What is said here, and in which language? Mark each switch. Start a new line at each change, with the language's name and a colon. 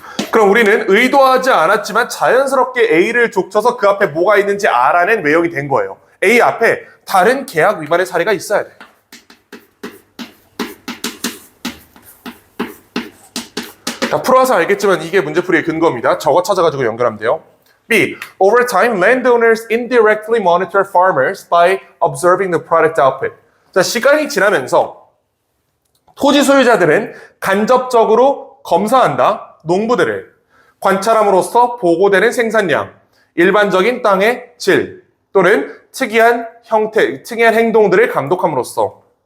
Korean: 그럼 우리는 의도하지 않았지만 자연스럽게 A를 족쳐서 그 앞에 뭐가 있는지 알아낸 외역이 된 거예요. A 앞에 다른 계약 위반의 사례가 있어야 돼. 자, 풀어서 알겠지만 이게 문제풀이의 근거입니다. 저거 찾아가지고 연결하면 돼요. B.
English: Over time, landowners indirectly monitor farmers by observing the product output.
Korean: 자, 시간이 지나면서 토지 소유자들은 간접적으로 검사한다. 농부들을 관찰함으로써 보고되는 생산량, 일반적인 땅의 질 또는 특이한 형태, 특이한 행동들을 감독함으로써.